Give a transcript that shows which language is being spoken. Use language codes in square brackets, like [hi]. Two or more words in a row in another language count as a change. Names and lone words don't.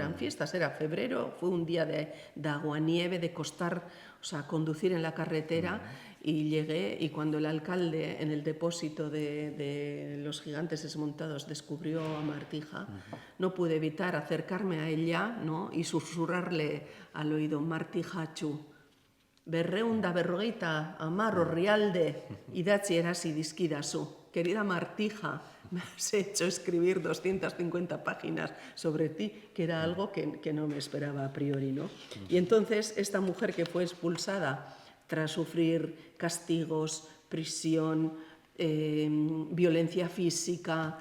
[es] eran fiestas, era febrero, fue un día de aguanieve, de costar, o sea, conducir en la carretera, y llegué, y cuando el alcalde en el depósito de los gigantes desmontados descubrió a Martija, no pude evitar acercarme a ella, ¿no?, y susurrarle al oído: [eu] Martijachu, berrehun da berrogeita hamar orrialde idatzi erasi dizkidazu. [es] Querida Martija, me has hecho escribir 250 páginas sobre ti, que era algo que no me esperaba a priori, ¿no? Y entonces esta mujer que fue expulsada tras sufrir castigos, prisión, violencia física